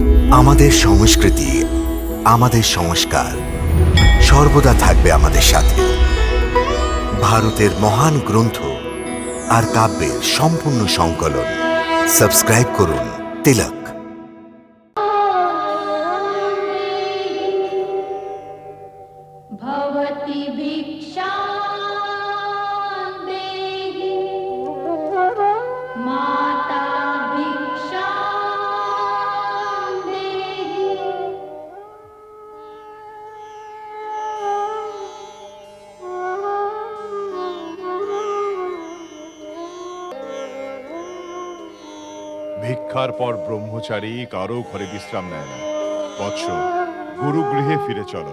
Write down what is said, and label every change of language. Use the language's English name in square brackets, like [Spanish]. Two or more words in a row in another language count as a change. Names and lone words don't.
[Bangla] আমাদের সংস্কৃতি, আমাদের সংস্কার সর্বদা থাকবে আমাদের সাথে। ভারতের মহান গ্রন্থ আর কাব্যের সম্পূর্ণ সংকলন। সাবস্ক্রাইব করুন তিলক। [Sanskrit] भवति भिक्षां देहि माता भिक्षां देहि [Bangla] ভিক্ষার পর ব্রহ্মচারী কারো ঘরে বিশ্রাম নেয় না। বৎস, গুরুগৃহে ফিরে চলো।